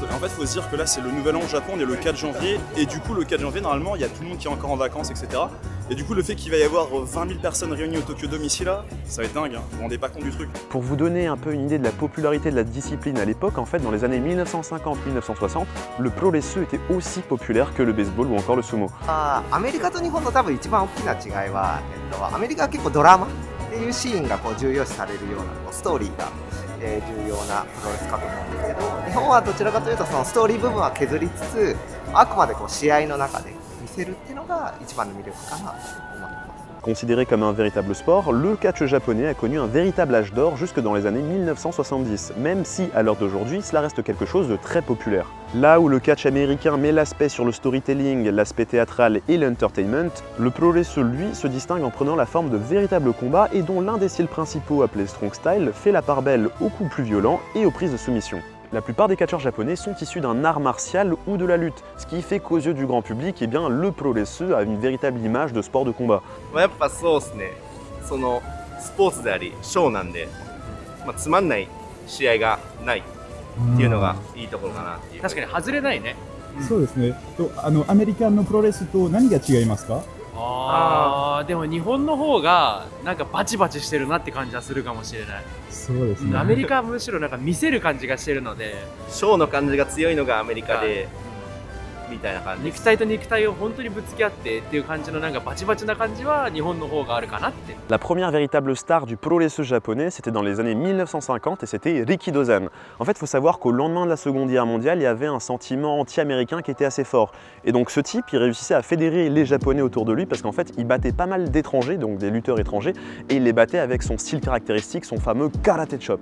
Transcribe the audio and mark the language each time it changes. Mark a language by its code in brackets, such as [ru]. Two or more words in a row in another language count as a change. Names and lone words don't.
[fr] En fait il faut se dire que là c'est le nouvel an au Japon, on est le 4 janvier. Et du coup le 4 janvier normalement il y a tout le monde qui est encore en vacances, etc. Et du coup le fait qu'il va y avoir 20 000 personnes réunies au Tokyo Dome ici là, ça va être dingue, hein. Vous vous rendez pas compte du truc. Pour vous donner un peu une idée de la popularité de la discipline à l'époque, en fait dans les années 1950-1960, le [en] pro-wrestling [fr] était aussi populaire que le baseball ou encore le sumo. [ja] アメリカと日本の多分一番大きな違いは、アメリカは結構ドラマっていうシーンがこう重要視されるようなこうストーリーが、重要なプロレスかと思うんですけど、日本はどちらかというとそのストーリー部分は削りつつ、あくまでこう試合の中で見せるっていうのが一番の魅力かなと思ってます。 [fr] Considéré comme un véritable sport, le catch japonais a connu un véritable âge d'or jusque dans les années 1970, même si, à l'heure d'aujourd'hui, cela reste quelque chose de très populaire. Là où le catch américain met l'aspect sur le storytelling, l'aspect théâtral et l'entertainment, le [en] pro wrestling, [fr] lui, se distingue en prenant la forme de véritables combats et dont l'un des styles principaux, appelé [en] strong style, [fr] fait la part belle aux coups plus violents et aux prises de soumission. La plupart des catcheurs japonais sont issus d'un art martial ou de la lutte, ce qui fait qu'aux yeux du grand public, eh bien, le [en] pro wrestling [fr] a une véritable image de sport de combat. [ja] やっぱそうですね。そのスポーツでありショーなんで、つまんない試合がないっていうのがいいところかなっていう。確かに外れないね。そうですね。アメリカのプロレスと何が違いますか？でも日本の方がなんかバチバチしてるなって感じはするかもしれない。そうですね。アメリカはむしろなんか見せる感じがしてるので、ショーの感じが強いのがアメリカで。みたいな感じ。肉体と肉体を本当にぶつけ合ってっていう感じのなんかバチバチな感じは日本の方があるかなって。 [fr] La première véritable star du [en] pro wrestling [fr] japonais, c'était dans les années 1950 et c'était Rikidozan. En fait, il faut savoir qu'au lendemain de la Seconde Guerre mondiale, il y avait un sentiment anti-américain qui était assez fort. Et donc ce type, il réussissait à fédérer les Japonais autour de lui parce qu'en fait, il battait pas mal d'étrangers, donc des lutteurs étrangers, et il les battait avec son style caractéristique, son fameux [en] karate chop.